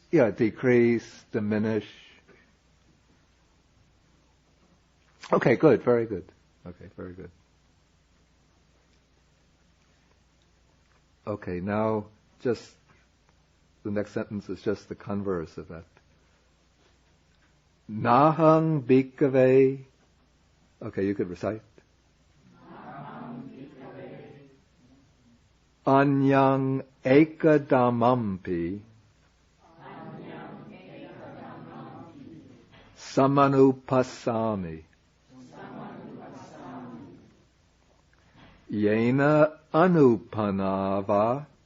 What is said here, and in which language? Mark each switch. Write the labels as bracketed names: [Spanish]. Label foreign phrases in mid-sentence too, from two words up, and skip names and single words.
[English] Yeah, decrease, diminish. Okay, good, very good. Okay, very good. Okay, now just the next sentence is just the converse of that. [Pali] Nahang bhikkhave. [English] Okay, you could recite. [Pali] Nahang bhikkhave. Anyang ekadamampi. Samanupasami. Yena anupanava.